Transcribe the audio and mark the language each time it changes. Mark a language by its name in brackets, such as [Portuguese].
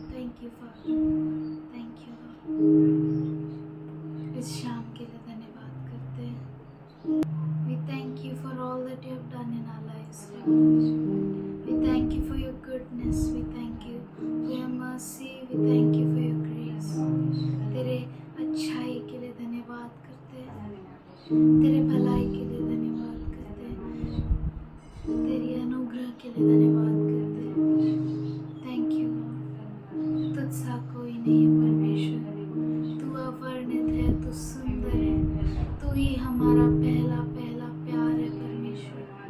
[English] Thank you father, thank you lord. [Hindi] इस शाम के लिए धन्यवाद करते हैं। [English] We thank you for all that you have done in our lives, Father. We thank you for your goodness. We thank you for your mercy. We thank you for your grace. [Hindi] तेरे अच्छाई के लिए धन्यवाद करते हैं, तेरे भलाई के लिए धन्यवाद करते हैं, तेरी अनुग्रह के लिए धन्यवाद करते हैं। [English] Thank you lord. [Hindi] तुझसा कोई नहीं है परमेश्वर, तू अवर्णित है, तू सुंदर है, तू ही हमारा पहला पहला प्यार है परमेश्वर।